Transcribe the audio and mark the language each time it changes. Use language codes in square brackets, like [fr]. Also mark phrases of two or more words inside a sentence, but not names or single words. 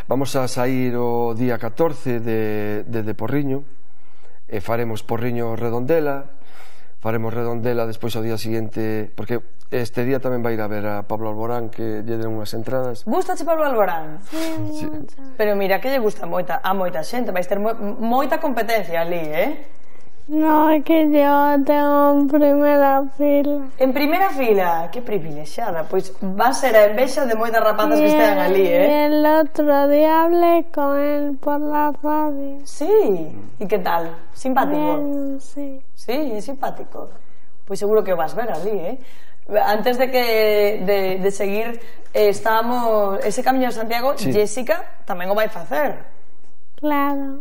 [gl] Vamos a sair o día 14 de Porriño, e faremos Porriño Redondela, despois ao día seguinte, porque este día tamén vai ir a ver a Pablo Alborán, que lle den unhas entradas. Gustache Pablo Alborán? [es] Sí, mucho. [gl] Pero mira que lle gusta a moita xente, vais ter moita competencia ali, [es] No, es que yo tengo en primera fila. En primera fila, [gl] que privilexiada. Pois va a ser a envexa de moitas rapazas que estean ali, [es] Y el otro día hablé con él por la radio. [gl] Sí, e que tal? Simpático? [es] Bien, sí. [gl] Sí, é simpático. Pois seguro que o vas ver ali, Antes de seguir, estábamos ese Camiño de Santiago, sí. Jessica tamén o vai facer. Claro.